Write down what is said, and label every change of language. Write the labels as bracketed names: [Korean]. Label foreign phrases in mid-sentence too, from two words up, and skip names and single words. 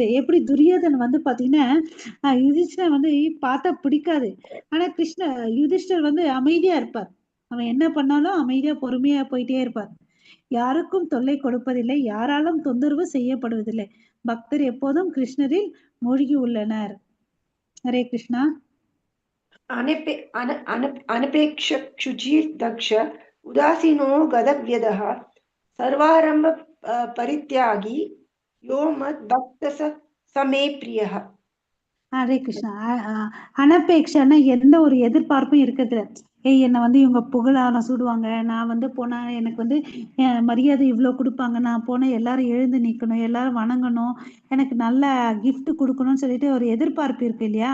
[Tamil] எப்படி துரியோதன் வந்து பாத்தீங்கன்னா யுதிஷ்டர் வந்து பார்த்தா பிடிக்காது. ஆனா யுதிஷ்டர் வந்து அமைதியா இருப்பார். அவன் என்ன பண்ணாலும் அமைதியா பொறுமையா போயிட்டே இருப்பார். யாருக்கும் தொல்லை கொடுப்பதில்லை, யாராலும் தொந்தரவு செய்யப்படுவதில்லை. பக்தர் எப்போதும் கிருஷ்ணரில் மூழ்கி உள்ளனர். ஹரே கிருஷ்ணா. [Sanskrit] अनपेक्ष क्षुचिर्दक्ष उदासीनो गदव्यदः सर्वारंभ परित्यागी यो मद्भक्त स मे प्रियः. [Tamil] ஹரே கிருஷ்ணா. அனபேக்ஷன்னா எந்த ஒரு எதிர்பார்ப்பும் இருக்கிறது. என்னை வந்து இவங்க புகழாரம் சூடுவாங்க, நான் வந்து போனா எனக்கு வந்து மரியாதை இவ்வளவு கொடுப்பாங்க, நான் போனா எல்லாரும் எழுந்து நிக்கணும், எல்லாரும் வணங்கணும், எனக்கு நல்ல கிஃப்ட் கொடுக்கணும்னு சொல்லிட்டு ஒரு எதிர்பார்ப்பு இருக்கு இல்லையா?